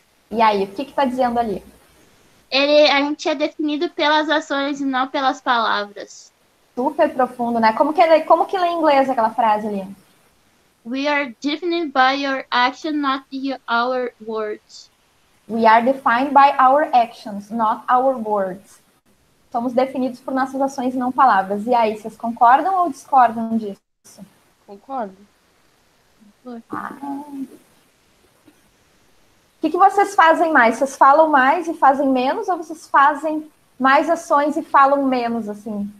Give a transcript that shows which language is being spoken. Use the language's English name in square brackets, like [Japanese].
[Portuguese] E aí, o que está dizendo ali? A gente é definido pelas ações e não pelas palavras. Super profundo, né? Como que lê em inglês aquela frase ali? [English] We are defined by your action, not our words. We are defined by our actions, not our words. [Portuguese] Somos definidos por nossas ações e não palavras. E aí, vocês concordam ou discordam disso? Concordo. O que vocês fazem mais? Vocês falam mais e fazem menos, ou vocês fazem mais ações e falam menos, assim?